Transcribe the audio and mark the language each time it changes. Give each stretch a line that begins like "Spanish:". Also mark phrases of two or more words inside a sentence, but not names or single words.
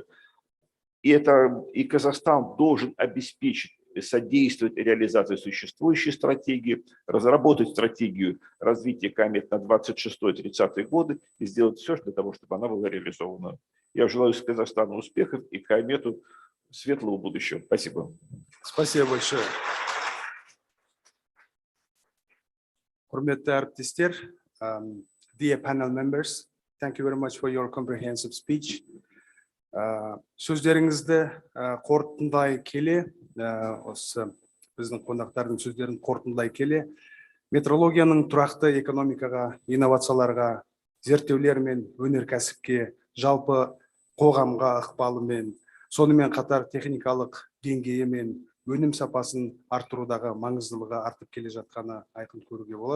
Russian: И Казахстан должен обеспечить, содействовать реализации существующей стратегии, разработать стратегию развития КАМЕТ на 26-30 годы и сделать все для того, чтобы она была реализована. Я желаю Казахстану успехов и КАМЕТу светлого будущего. Спасибо. Спасибо большое.
Kazakh: Құрметті әріптестер,
English: dear panel members, thank you very much for your comprehensive speech.
Kazakh: Сөздеріңізді қорытындылай келе, осы біздің қонақтардың сөздерін қорытындылай келе, метрологияның тұрақты экономикаға, инновацияларға, зерттеулер мен өнеркәсіпке, жалпы қоғамға ықпалымен, сонымен қатар техникалық деңгейі мен өнім сапасын арттырудағы маңыздылығы артып келе жатқаны айқын көруге болады.